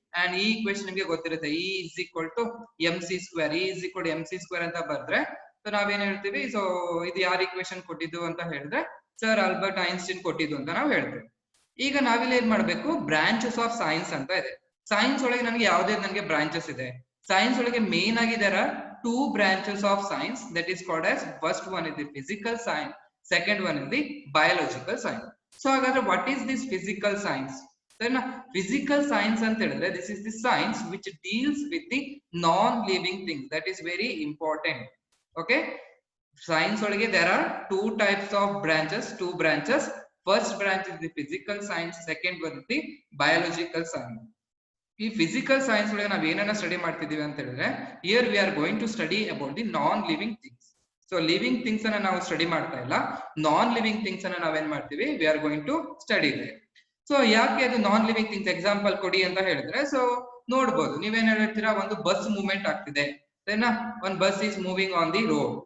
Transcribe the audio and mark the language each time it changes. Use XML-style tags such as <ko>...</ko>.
<kn>And ಈ equation ನಿಮಗೆ ಗೊತ್ತಿರುತ್ತೆ, E is equal to M C square. E is equal to M C square ಅಂತ ಬರ್ದ್ರೆ so ನಾವೇನ್ ಹೇಳ್ತೀವಿ, ಸೊ ಇದು ಯಾರು ಈಕ್ವೇಶನ್ ಕೊಟ್ಟಿದ್ದು ಅಂತ ಹೇಳಿದ್ರೆ ಸರ್ ಆಲ್ಬರ್ಟ್ ಐನ್ಸ್ಟೀನ್ ಕೊಟ್ಟಿದ್ದು ಅಂತ ನಾವು ಹೇಳ್ತೇವೆ. ಈಗ ನಾವಿಲ್ಲಿ ಏನ್ ಮಾಡ್ಬೇಕು, ಬ್ರಾಂಚಸ್ ಆಫ್ ಸೈನ್ಸ್ ಅಂತ ಇದೆ. ಸೈನ್ಸ್ ಒಳಗೆ ನನಗೆ ಯಾವುದೇ ನನಗೆ ಬ್ರಾಂಚಸ್ ಇದೆ. ಸೈನ್ಸ್ ಒಳಗೆ ಮೇನ್ ಆಗಿ</kn> <en>there are two branches of science that is called as, first one is the physical science, second one is the biological science. So ಹಾಗಾದ್ರೆ what is this physical science? Then physical science</en> <kn>ಅಂತ ಹೇಳಿದ್ರೆ</kn> <en>this is the science which deals with the non living things. That is very important. Okay, science ಒಳಗೆ there are two types of branches, two branches. First branch is the physical science, second one is the biological science.</en> <kn>ಈ physical science ಒಳಗೆ ನಾವ್ ಏನನ್ನ study ಮಾಡ್ತಿದೀವಿ ಅಂತ ಹೇಳಿದ್ರೆ,</kn> <en>Here we are going to study about the non living things.</en> <kn>So living things ಅನ್ನ ನಾವು study ಮಾಡ್ತಾ ಇಲ್ಲ, ನಾನ್ ಲಿವಿಂಗ್ ಥಿಂಗ್ಸ್ ಅನ್ನ ನಾವೇನ್ ಮಾಡ್ತೀವಿ,</kn> <en>we are going to study</en> <kn>ಇದೆ. ಸೊ ಯಾಕೆ ಅದು ನಾನ್ ಲಿವಿಂಗ್ ಥಿಂಗ್ಸ್ ಎಕ್ಸಾಂಪಲ್ ಕೊಡಿ ಅಂತ ಹೇಳಿದ್ರೆ, ಸೊ ನೋಡ್ಬೋದು, ನೀವೇನ್ ಹೇಳ್ತೀರಾ, ಒಂದು ಬಸ್ ಮೂವ್ಮೆಂಟ್ ಆಗ್ತಿದೆ, ಒಂದು</kn> <en>Bus is moving on the road.</en>